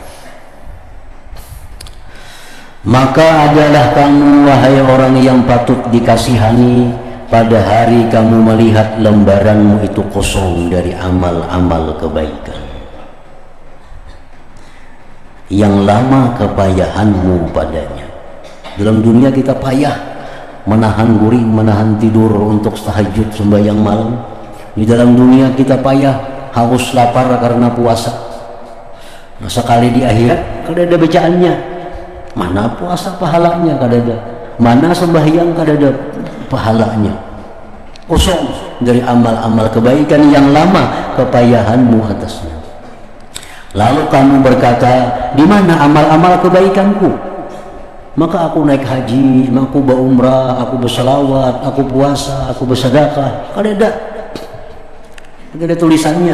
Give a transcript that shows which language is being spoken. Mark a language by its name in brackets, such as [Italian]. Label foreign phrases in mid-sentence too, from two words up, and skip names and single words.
[Indonesian] Maka adalah kamu, wahai orang yang patut dikasihani, pada hari kamu melihat lembaranmu itu kosong dari amal-amal kebaikan. Yang lama kepayahanmu padanya. Dalam dunia kita payah menahan guring, menahan tidur untuk tahajud sembahyang malam. Di dalam dunia kita payah, haus lapar karena puasa. [Banjar] Nah, sekali di akhirat kada ada bacaannya. Mana puasa pahalanya kada ada, mana sembahyang kada ada pahalanya. [Indonesian] Kosong dari amal-amal kebaikan yang lama kepayahanmu atasnya. Lalu kamu berkata, di mana amal-amal kebaikanku? Maka aku naik haji, aku berumrah, aku berselawat, aku puasa, aku bersedekah. [Banjar] Kada ada tulisannya.